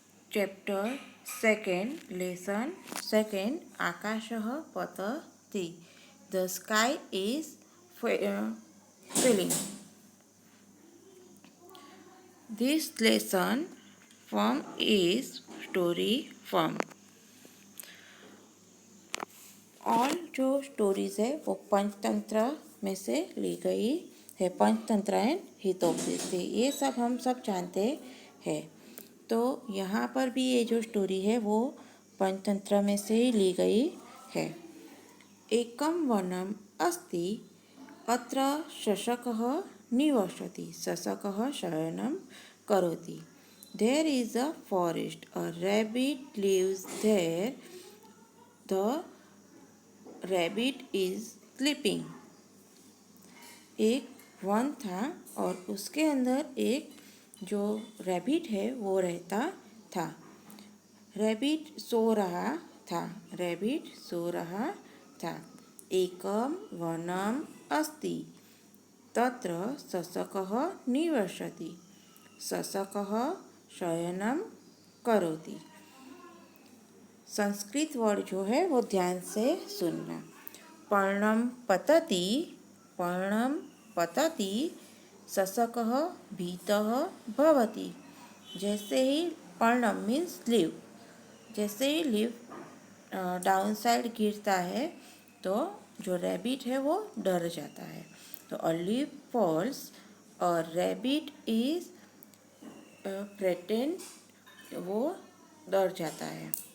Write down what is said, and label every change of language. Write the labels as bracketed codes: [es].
[en] Chapter 2nd, lesson 2nd, Akashah Patati. The sky is filling. This lesson form is story form. [hi] All जो stories है वो पंचतंत्र में से ली गई है। पंचतंत्र एंड हितोपदेश, ये सब हम सब जानते हैं। तो यहाँ पर भी ये जो स्टोरी है वो पंचतंत्र में से ही ली गई है। [sa] एकम वनम अस्ति अत्र शशकः निवसति शशकः शयनं करोति। [en] There is a forest. A rabbit lives there. The rabbit is sleeping. [hi] एक वन था और उसके अंदर एक जो रैबिट है वो रहता था। रैबिट सो रहा था। रैबिट सो रहा था। [sa] एकम वनम अस्ति तत्र शशकः निवसति शशकः शयनं करोति। [hi] संस्कृत वर्ड जो है वो ध्यान से सुनना। [sa] पर्णम पतति, पर्णम पतति शशकः भीतः भवति। [hi] जैसे ही पर्णम मीन्स लीव, जैसे ही लीव डाउन साइड गिरता है तो जो रैबिट है वो डर जाता है। [en] तो a leave falls और rabbit is pretend, [hi] वो डर जाता है।